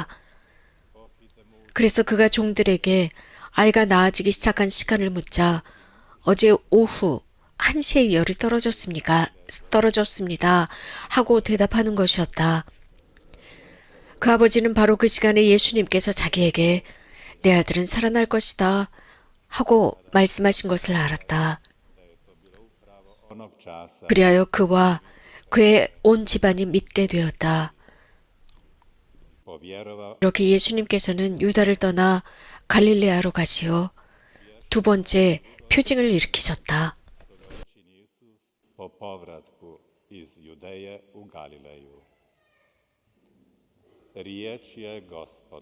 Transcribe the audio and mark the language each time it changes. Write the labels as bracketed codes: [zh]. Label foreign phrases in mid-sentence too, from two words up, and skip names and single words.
[ko] 그래서 그가 종들에게 아이가 나아지기 시작한 시간을 묻자 어제 오후 1시에 열이 떨어졌습니다 하고 대답하는 것이었다. 그 아버지는 바로 그 시간에 예수님께서 자기에게 내 아들은 살아날 것이다 하고 말씀하신 것을 알았다. [hr] onog časa [ko] 그리하여 그와 그의 온 집안이 믿게 되었다. [hr] povjerovao [ko] 이렇게 예수님께서는 유다를 떠나 갈릴레아로 가시어 두 번째 표징을 일으키셨다. [hr] po povratku iz Judeje u Galileju. Riječ je Gospod.